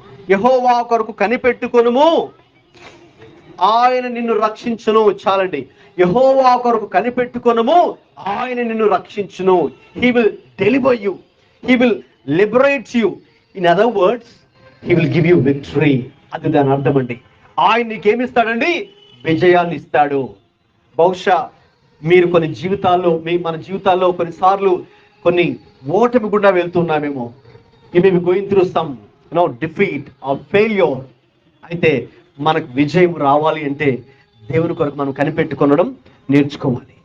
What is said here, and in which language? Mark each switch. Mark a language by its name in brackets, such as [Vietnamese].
[Telugu] యెహోవా కొరకు కనిపెట్టుకొనుము, ఆయన నిన్ను రక్షించును. చాలండి. యెహోవా కొరకు కనిపెట్టుకొనుము, ఆయన నిన్ను రక్షించును. [English] He will deliver you. He will liberate you. In other words, he will give you victory. [Telugu] అది దాని అర్థం అండి. ఆయన నీకేమిస్తాడండి? విజయాన్ని ఇస్తాడు. బహుశా మీరు మన జీవితాల్లో కొన్నిసార్లు కొన్ని ఓటమి గుండా వెళ్తున్నామేమో. [English] You may be going through some defeat or failure. [Telugu] అయితే మనకు విజయం రావాలి అంటే దేవుని కొరకు మనం కనిపెట్టుకొనడం నేర్చుకోవాలి.